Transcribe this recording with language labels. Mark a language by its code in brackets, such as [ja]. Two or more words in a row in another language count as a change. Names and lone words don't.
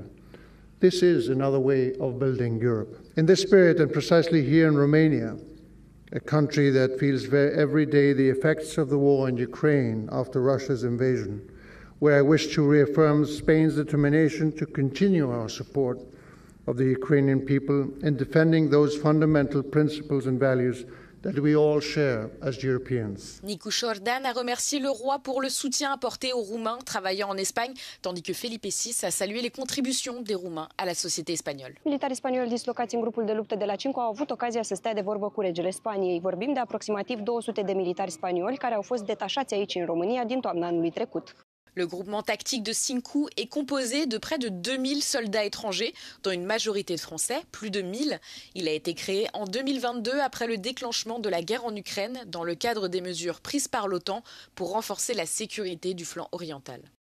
[en] This is another way of building Europe. In this spirit, and precisely here in Romania, a country that feels every day the effects of the war in Ukraine after Russia's invasion, where I wish to reaffirm Spain's determination to continue our support of the Ukrainian people in defending those fundamental principles and values that we all share as Europeans. [fr] Nicolae Dan a remercié le roi pour le soutien apporté aux Roumains travaillant en Espagne, tandis que Felipe VI a salué les contributions des Roumains à la société espagnole. [ro] Militarii spanioli dislocați în grupul de luptă de la Cincu au avut ocazia să stea de vorbă cu regele Spaniei. Vorbim de aproximativ 200 de militari spanioli care au fost detașați aici în România din toamna anului trecut. [fr] Le groupement tactique de Cincu est composé de près de 2000 soldats étrangers, dont une majorité de Français, plus de 1000. Il a été créé en 2022 après le déclenchement de la guerre en Ukraine dans le cadre des mesures prises par l'OTAN pour renforcer la sécurité du flanc oriental.